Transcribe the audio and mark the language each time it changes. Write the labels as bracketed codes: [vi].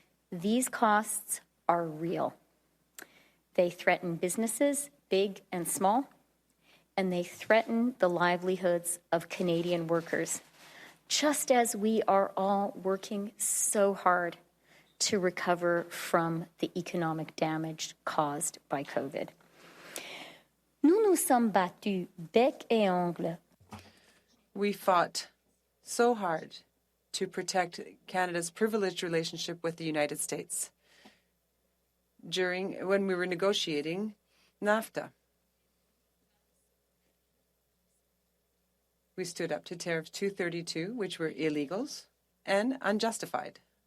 [en] These costs are real. They threaten businesses, big and small, and they threaten the livelihoods of Canadian workers, just as we are all working so hard to recover from the economic damage caused by COVID. [fr] Nous nous sommes battus bec et ongle. [en] We fought so hard to protect Canada's privileged relationship with the United States when we were negotiating NAFTA. We stood up to Tariff 232, which were illegals and unjustified.